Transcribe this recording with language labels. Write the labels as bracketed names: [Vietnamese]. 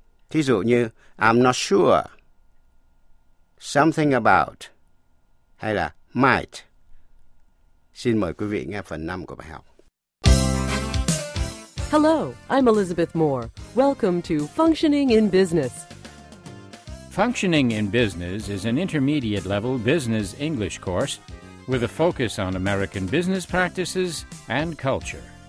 [Vietnamese] Thí dụ như [English] I'm not sure, something about, [Vietnamese] hay là might. Xin mời quý vị nghe phần 5 của bài học. [English] Hello, I'm Elizabeth Moore. Welcome to Functioning in Business. Functioning in Business is an intermediate level business English course with a focus on American business practices and culture.